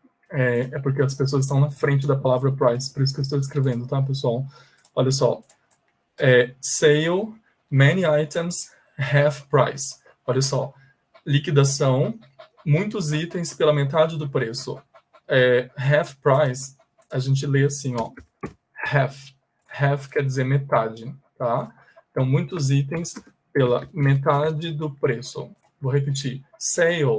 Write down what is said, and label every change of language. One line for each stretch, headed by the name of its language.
Portuguese: É porque as pessoas estão na frente da palavra price, por isso que eu estou escrevendo, tá, pessoal? Olha só.
English: Sale, many items, half price.
Portuguese: Olha só. Liquidação, muitos itens pela metade do preço. Half price, a gente lê assim, ó. Half. Half quer dizer metade, tá? Então, muitos itens pela metade do preço. Vou repetir. Sale.